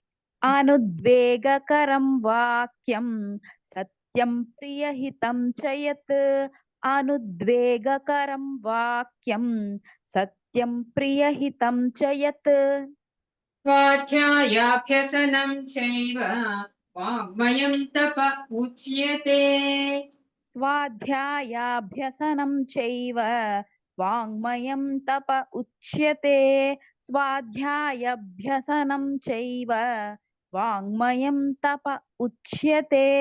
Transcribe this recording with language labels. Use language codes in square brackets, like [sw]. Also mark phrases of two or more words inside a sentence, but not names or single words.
[sa] అనుద్వేగకరం వాక్యం సత్యం ప్రియహితం చ యత్ అనుద్వేగకరం వాక్యం సత్యం ప్రియహితం చ యత్ స్వాధ్యాయాభ్యసనం చైవ వాంగ్మయం తప ఉచ్యతే స్వాధ్యాయాభ్యసనం చైవ వాంగ్మయం తప ఉచ్యతే स्वाध्यायाभ्यसनं चैव वाङ्मयं तप उच्यते।